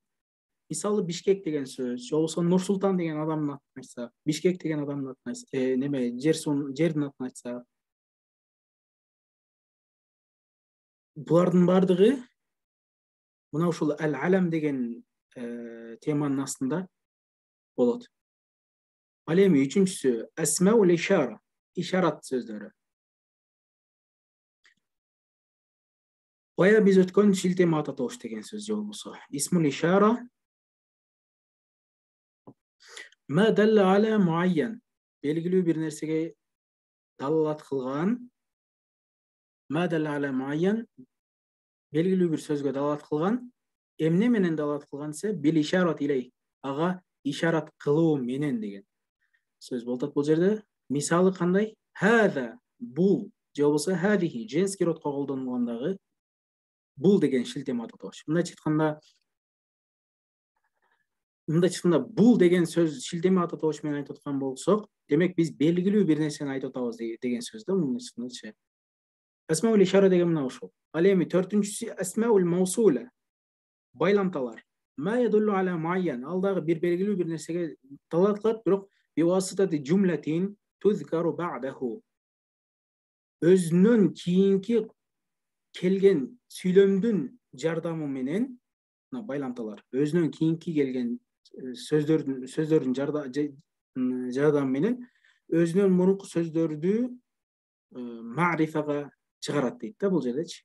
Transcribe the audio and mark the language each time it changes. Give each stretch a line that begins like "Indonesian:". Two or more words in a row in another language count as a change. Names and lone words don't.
Kyrgyz: Мисалы Бишкек деген сөз, же болбосо Нур Султан деген адамдын атын айтсак, Бишкек деген адамдын атын айтсак, жердин атын айтсак, булардын баардыгы мына ушул аль-алам деген теманын астында болот. Ал эми үчүнчүсү
Arabic: أسماء الإشارة,
Kyrgyz: ишарат сөздөрү. Бая биз өткөн шилтеме ата тош деген сөз же болбосо
Arabic: اسم الإشارة ما دل على معين,
Kyrgyz: белгилүү бир нерсеге далалат кылган,
Arabic: ما دل على معين,
Kyrgyz: белгилүү бир сөзгө далалат кылган, эмне менен далалат кылган десе
Arabic: بالإشارة إليه,
Kyrgyz: ага ишарат кылуу менен деген сөз болот бул жерде. Мисалы кандай? Хаза, бул, же болбосо хадихи, женский родко колдонулгандагы бул деген шилтеме ата тош. Мындайча айтканда бул деген сөз шилтеме ата тош менен айтып аткан болсок, демек биз белгилүү бир нерсени айтып атабыз деген сөз да мындайча.
Arabic: أسماء الإشارة
Kyrgyz: деген мына ушул. Ал эми төртүнчүсү
Arabic: أسماء الموصولة,
Kyrgyz: байламталар.
Arabic: ما يدل على معين,
Kyrgyz: ал дагы бир белгилүү бир нерсеге далалат кылат, бирок
Arabic: بواسطة جملة تذكر بعده.
Kyrgyz: Өзүнөн кийинки келген сүйлөмдүн жардамы менен, мына байламталар өзүнөн кийинки келген сөздөрдүн жардамы менен өзүнөн мурунку сөздөрдү мa'рифага чыгарат дейт да бул жердечи.